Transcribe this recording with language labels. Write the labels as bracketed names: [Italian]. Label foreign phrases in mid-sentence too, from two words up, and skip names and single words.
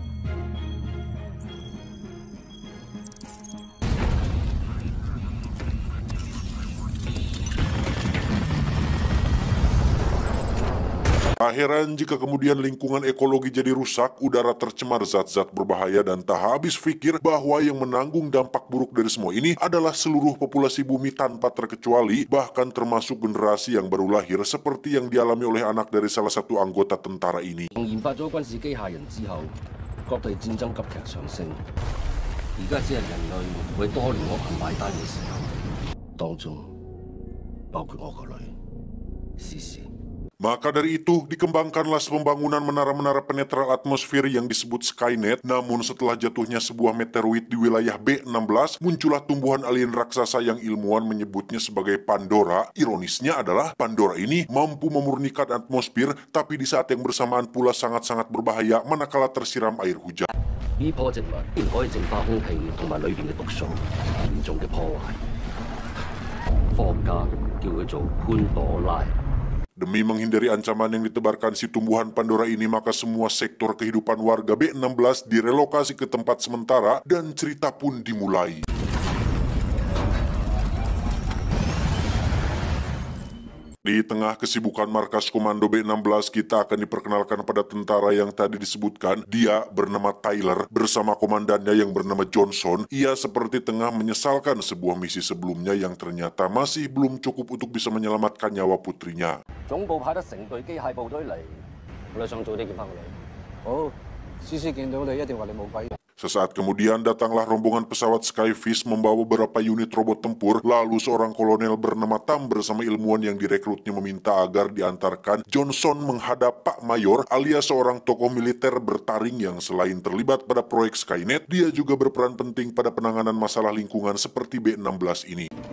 [Indonesian] Tak heran jika kemudian lingkungan ekologi jadi rusak, udara tercemar zat-zat berbahaya, dan tak habis pikir bahwa yang menanggung dampak buruk dari semua ini adalah seluruh populasi bumi tanpa terkecuali, bahkan termasuk generasi yang baru lahir seperti yang dialami oleh anak dari salah satu anggota tentara ini. [Cantonese] 研發咗軍事機械人之後，各地戰爭急劇上升。而家只係人類為多年惡行買單嘅時候，當中包括我個女思思。 [Indonesian] Maka dari itu, dikembangkanlah pembangunan menara-menara penetral atmosfer yang disebut Skynet. Namun setelah jatuhnya sebuah meteoroid di wilayah B16, muncullah tumbuhan alien raksasa yang ilmuwan menyebutnya sebagai Pandora. Ironisnya adalah Pandora ini mampu memurnikan atmosfer, tapi di saat yang bersamaan pula sangat-sangat berbahaya manakala tersiram air hujan. [Cantonese] 呢棵植物竟然可以淨化空氣同埋裏邊嘅毒素，嚴重嘅破壞。科學家叫佢做潘朵拉。 [Indonesian] Demi menghindari ancaman yang ditebarkan si tumbuhan Pandora ini, maka semua sektor kehidupan warga B16 direlokasi ke tempat sementara dan cerita pun dimulai. Di tengah kesibukan markas komando B16, kita akan diperkenalkan pada tentara yang tadi disebutkan. Dia bernama Tyler bersama komandannya yang bernama Johnson. Ia seperti tengah menyesalkan sebuah misi sebelumnya yang ternyata masih belum cukup untuk bisa menyelamatkan nyawa putrinya. [Cantonese] 總部派得成隊機械部隊嚟，我哋想早啲見翻個女。好，思思見到你一定話你冇鬼。 [Indonesian] Sesaat kemudian datanglah rombongan pesawat Skyfish membawa beberapa unit robot tempur. Lalu seorang kolonel bernama Tam bersama ilmuwan yang direkrutnya meminta agar diantarkan Johnson menghadap Pak Mayor alias seorang tokoh militer bertaring yang selain terlibat pada proyek Skynet, dia juga berperan penting pada penanganan masalah lingkungan seperti B16 ini.